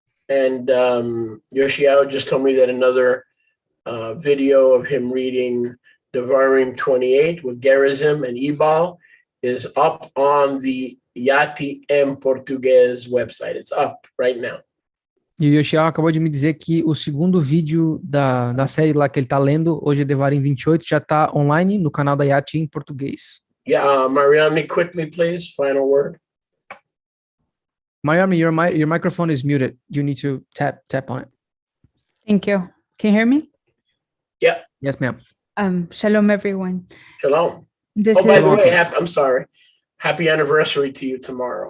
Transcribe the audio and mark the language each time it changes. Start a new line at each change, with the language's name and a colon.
English: And Yoshiao just told me that another video of him reading Devarim 28 with Gerizim and Ebal is up on the Yati M Português website. It's up right now.
Portuguese: E o Yoshiao acabou de me dizer que o segundo vídeo da série lá que ele está lendo, hoje é Devarim 28, já está online no canal da Yati em português.
English: Yeah, Mariamne, quickly, please. Final word. Mariamne, your microphone is muted. You need to tap on it. Thank you. Can you hear me? Yeah. Yes, ma'am. Shalom, everyone. Shalom. This by the is way, I'm sorry. Happy anniversary to you tomorrow.